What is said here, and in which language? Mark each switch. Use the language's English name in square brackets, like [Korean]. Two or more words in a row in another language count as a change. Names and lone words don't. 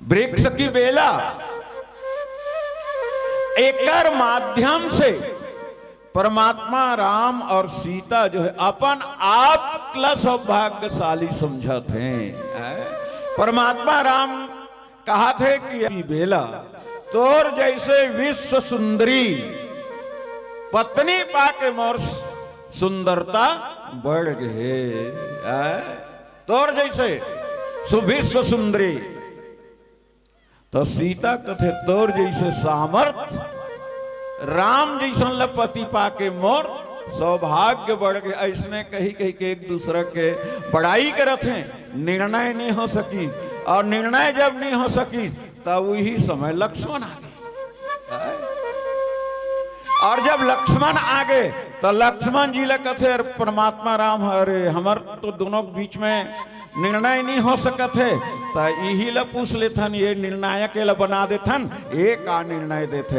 [Chhattisgarhi] वृक्ष की बेला एकर माध्यम से परमात्मा राम और सीता जो है अपन आप ला सौभाग्यशाली समझत हैं। परमात्मा राम कहा थे कि बेला तोर जैसे विश्व सुंदरी पत्नी पाके मोर सुंदरता बढ़ गए। तोर जैसे सुविश्व सुंदरी तो सीता कथे तोर जैसे सामर्थ राम जैसन लपति पाके मोर सौभाग्य बढ़ गए। ऐसने कही कही के एक दूसरे के बड़ाई करत हैं, निर्णय नहीं हो सकी और निर्णय जब नहीं हो सकी तब वही समय लक्ष्मण आ गए। और जब लक्ष्मण आ गए तो लक्ष्मण जी कथे परमात्मा राम अरे हमर तो दोनों बीच में निर्णय नहीं हो सकत है तो यही ला पूछ लेथन, ये निर्णायक ला बना देथन, ये का निर्णय देथे।